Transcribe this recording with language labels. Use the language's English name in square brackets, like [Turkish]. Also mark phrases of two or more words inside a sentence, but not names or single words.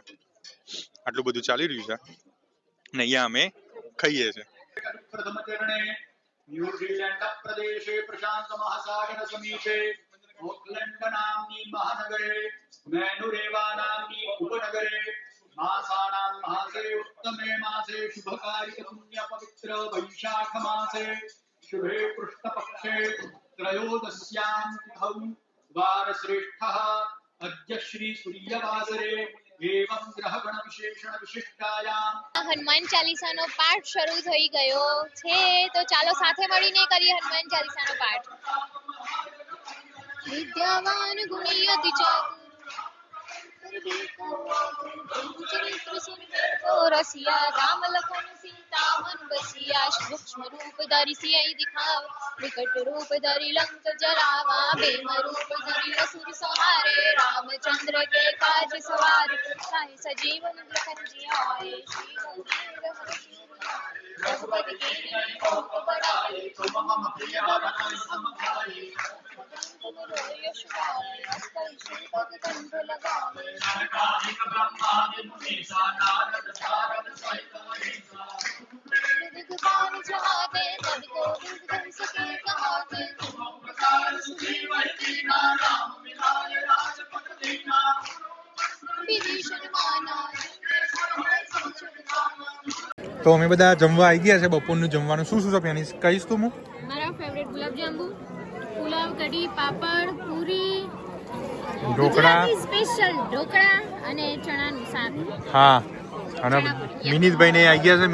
[Gujarati] આટલું બધું ચાલી રહ્યું છે અને અહીંયા અમે ખાઈએ છીએ. [Sanskrit] न्यूज़ीलैण्ड प्रदेशे प्रशान्त महासागर समीपे ओकलैण्ड नाम्नि महानगरे मेनुरेवा नाम्नि उपनगरे मासानां मासे उत्तमे मासे शुभकार्य पुण्य पवित्र वैशाख मासे शुभे पृष्ठपक्षे त्रयोदश्यां तिथौ वारश्रेष्ठः अद्य श्री सूर्यवासरे एवं ग्रहगण विशेषण विशिष्टायां [Gujarati] હનુમાન ચાલીસાનો પાઠ શરૂ થઈ ગયો છે, તો ચાલો સાથે મળીને કરીએ હનુમાન ચાલીસાનો પાઠ. [Awadhi] विद्यावान गुणी अति चातुर रसिया राम लखन सीता मन बसिया सूक्ष्म रूप धरी सिंह दिखाव विकट रूप धरी लंक जलावा भीम रूप धरी असुर संहारे रामचंद्र के काज सवार साहि सजीवन लखन जियाए श्री रघुपति कीन्ही बहुत बड़ाई तुम मम प्रिय भरत सम भाई तुम यश गाए अस्कर श्रीपद कंठ लगावे सनकादिक ब्रह्मादि मुनीसा नारद सारद सहित अहिंसा दिग्पाल जहाते तद को विद सके कहाते तुम प्रकार सुजीवन दीना राम मिलाय राजपथ दीना विभीषण माना [Gujarati] તો અમે બધા જમવા આવી ગયા છે. બપોરનું જમવાનું શું શું છે એની કહીશ તું? હું મારા ફેવરેટ ગુલાબજાંબુ, પુલાવ, કઢી, પાપડ, પૂરી, ઢોકળા, સ્પેશિયલ ઢોકળા અને ચણાનું શાક. હા, અને મિનિતભાઈ ને આવી ગયા છે.